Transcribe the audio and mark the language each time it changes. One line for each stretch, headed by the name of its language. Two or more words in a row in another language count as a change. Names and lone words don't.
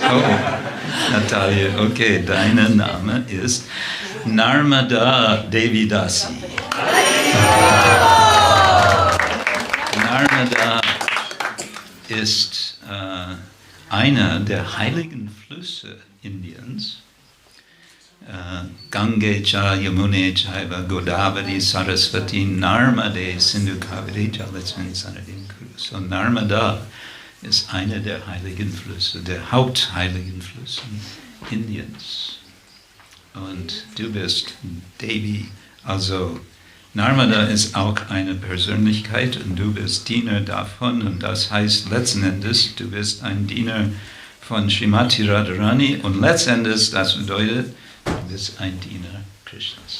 German: Oh, Natalia, okay, dein Name ist Narmadā Devī Dāsī. Narmadā ist einer der heiligen Flüsse Indiens.
Sanskrit: गङ्गे च यमुने चैव गोदावरि सरस्वति नर्मदे सिन्धु कावेरि जलेऽस्मिन् सन्निधिं कुरु.
German: So Narmadā ist einer der heiligen Flüsse, der hauptheiligen Flüsse Indiens. Und du bist Devi, also Narmada ist auch eine Persönlichkeit und du bist Diener davon und das heißt letzten Endes, du bist ein Diener von Srimati Radharani und letzten Endes, das bedeutet, du bist ein Diener Krishnas.